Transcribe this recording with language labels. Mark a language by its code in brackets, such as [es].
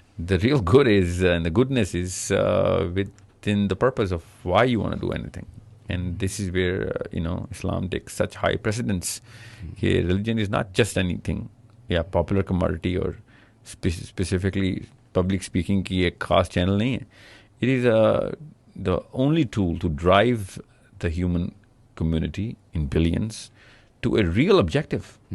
[en] The real good is, and the goodness is within the purpose of why you want to do anything. And this is where Islam takes such high precedence. Religion is not just anything, popular commodity or specifically [hi] public speaking की एक खास channel नहीं है. [en] It is the only tool to drive the human community in billions to a real objective.